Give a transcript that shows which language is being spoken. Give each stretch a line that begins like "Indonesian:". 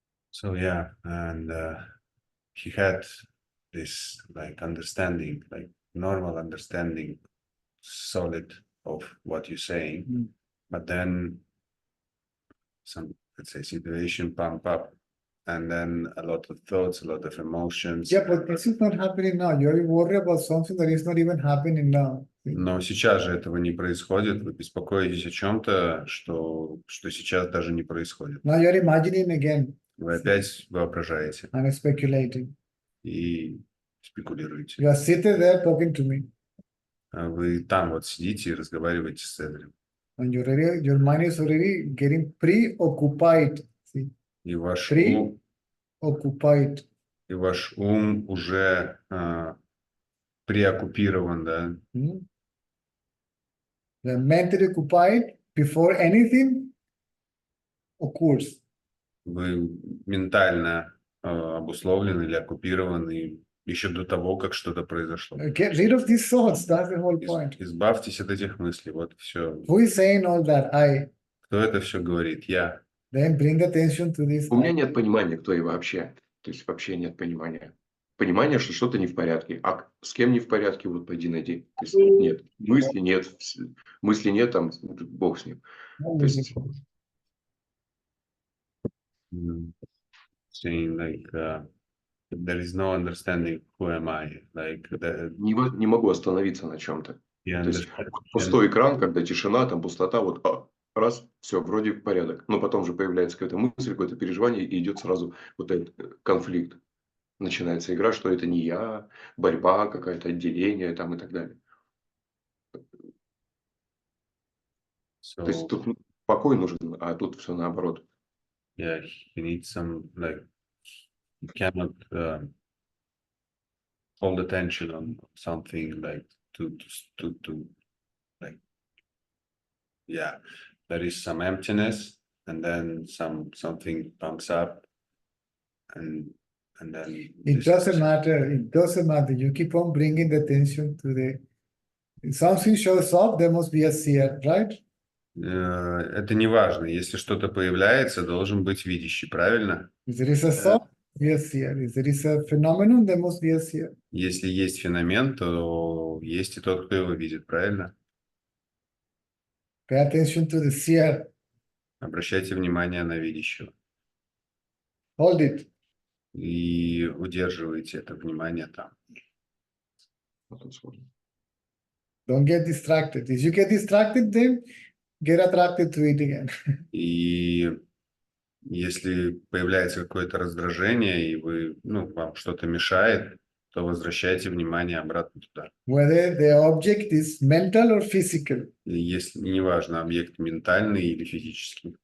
English: So yeah, and he had this like understanding, like normal understanding, solid of what you're saying, but then some, let's say, situation pump up, and then a lot of thoughts, a lot of emotions. Yeah, but this is not happening now. You're worried about something that is not even happening now.
Russian: Но сейчас же этого не происходит. Вы беспокоитесь о чем-то, что сейчас даже не происходит.
English: Now you're imagining again
Russian: Вы опять воображаете
English: and speculating.
Russian: и спекулируете.
English: You are sitting there talking to me,
Russian: А вы там вот сидите и разговариваете с Цезарем.
English: and your mind is already getting preoccupied. See,
Russian: И ваш
English: preoccupied.
Russian: ум уже преоккупирован, да?
English: The mentally occupied before anything occurs.
Russian: Вы ментально обусловлены или оккупированы еще до того, как что-то произошло.
English: Get rid of these thoughts. That's the whole point.
Russian: Избавьтесь от этих мыслей. Вот все.
English: Who is saying all that? I.
Russian: Кто это все говорит? Я.
English: Then bring attention to this.
Russian: У меня нет понимания, кто я вообще. То есть вообще нет понимания. Понимание, что что-то не в порядке. А с кем не в порядке, вот пойди найди. То есть нет. Мысли нет, там бог с ним. То есть...
English: Saying like there is no understanding who am I. Like
Russian: Не могу остановиться на чем-то. То есть пустой экран, когда тишина, там пустота, вот раз, все, вроде порядок. Но потом же появляется какая-то мысль, какое-то переживание, и идет сразу вот этот конфликт. Начинается игра, что это не я, борьба, какое-то отделение там и так далее. То есть тут покой нужен, а тут все наоборот.
English: Yeah, he needs some, like, you cannot hold attention on something like to like, yeah, there is some emptiness, and then something pumps up, and then It doesn't matter. It doesn't matter. You keep on bringing the attention to the something shows up. There must be a seer, right?
Russian: Это не важно. Если что-то появляется, должен быть видящий, правильно?
English: If there is a thought, be a seer. If there is a phenomenon, there must be a seer.
Russian: Если есть феномен, то есть и тот, кто его видит, правильно?
English: Pay attention to the seer.
Russian: Обращайте внимание на видящего.
English: Hold it.
Russian: И удерживайте это внимание там.
English: Don't get distracted. If you get distracted, then get attracted to it again.
Russian: И если появляется какое-то раздражение, и вам что-то мешает, то возвращайте внимание обратно туда.
English: Whether the object is mental or physical.
Russian: И если неважно, объект ментальный или физический.